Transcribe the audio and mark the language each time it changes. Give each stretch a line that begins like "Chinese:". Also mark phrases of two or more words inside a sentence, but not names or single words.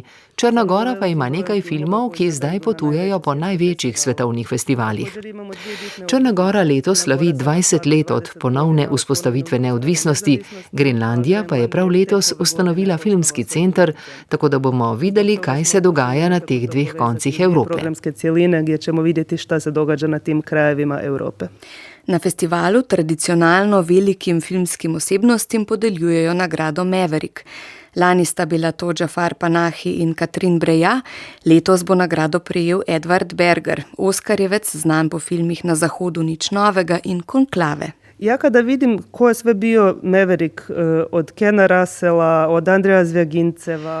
Slovenian: Črna gora pa ima nekaj filmov, ki zdaj potujejo po največjih svetovnih festivalih. Črna gora letos slavi 20 let od ponovne vzpostavitve neodvisnosti, Grenlandija pa je prav letos ustanovila filmski center, tako da bomo videli, kaj se dogaja na teh dveh koncih Evrope. Programske celine,
Croatian: gdje ćemo vidjeti šta se događa na tim krajevima Evrope.
Slovenian: Na festivalu tradicionalno velikim filmskim osebnostim podeljujejo nagrado Maverick. Lani sta bila to Jafar Panahi in Katrin Breillat, letos bo nagrado prejel Edward Berger, oskarjevec znan po filmih Na zahodu nič novega in Konklave.
Croatian: Ja kada vidim ko je sve bio Maverick, od Kena Russella, od Andreja Zviaginceva...